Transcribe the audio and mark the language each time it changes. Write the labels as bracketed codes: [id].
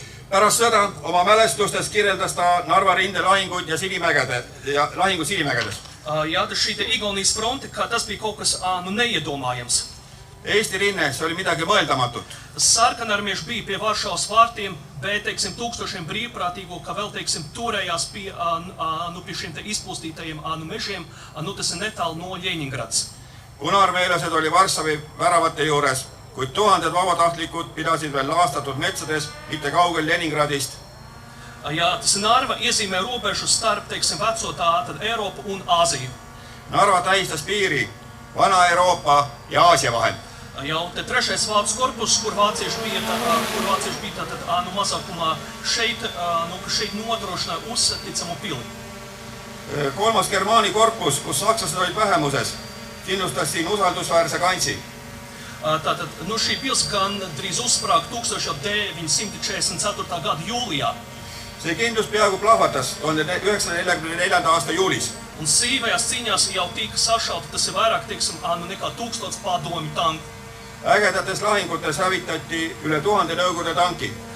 [et] Pärast sõda oma mälestustes kirjeldas ta Narva rinde lahingut ja lahingut Sinimägedes. [lv] Jā, tas šī te Igaunijas fronte, ka tas bija kaut kas neiedomājams. [et] Eesti rinne, see oli midagi mõeldamatut. [lv] Sarkanarmieši bija pie Varšavas vārtiem, bet, teiksim, tūkstošiem brīvprātīgo, ka vēl, teiksim, turējās pie šiem te izpūstītajiem mežiem, tas ir netālu no Ļeņingrads. [et] Punaarmeelased oli Varssavi väravate juures, kuid tuhanded vabatahtlikud pidasid veel laastatud metsades, mitte kaugel Ļeņingradist. [lv] Jā, tas Narva iezīmē robežu starp, teiksim, veco tātad Eiropu un Āziju. [et] Narva tähistas piiri Vana-Euroopa ja Aasia vahel. [lv] Jau te trešais vācu korpus, kur vācieši bija tātad mazākumā šeit nodrošināja uzticamu pili. [et] Kolmas Germaani korpus, kus sakslased olid vähemuses, kindlustas siin usaldusväärse kantsi. [lv] Tātad, šī pils gandrīz uzsprāga 1944. gada jūlijā. [et] See kindlus peaaegu plahvatas 1944. aasta juulis. [lv] Un sīvajās cīņās jau tika sašauta, tas ir vairāk, teiksim, nekā 1000 padomju tanku. [et] Ägedates lahingutes hävitati üle 1000 Nõukogude tanki.